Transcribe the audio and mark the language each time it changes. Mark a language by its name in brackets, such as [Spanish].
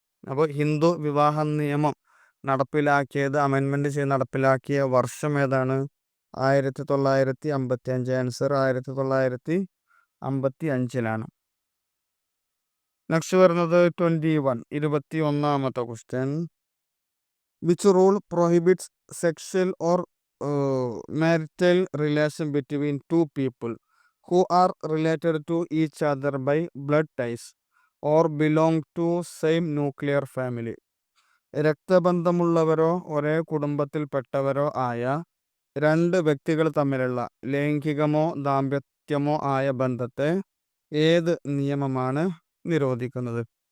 [Malayalam] അപ്പോൾ ഹിന്ദു വിവാഹ നിയമം നടപ്പിലാക്കിയത്, അമെൻമെൻറ്റ് ചെയ്ത് നടപ്പിലാക്കിയ വർഷം ഏതാണ്? 1955. ആൻസർ 1955. നെക്സ്റ്റ് വരുന്നത് 21ാമത്തെ question. [English] Which rule prohibits sexual or marital relation between two people who are related to each other by blood ties or belong to same nuclear family? [Malayalam] രക്തബന്ധമുള്ളവരോ ഒരേ കുടുംബത്തിൽപ്പെട്ടവരോ ആയ രണ്ട് വ്യക്തികൾ തമ്മിലുള്ള ലൈംഗികമോ ദാമ്പത്യമോ ആയ ബന്ധത്തെ ഏത് നിയമമാണ് നിരോധിക്കുന്നത്?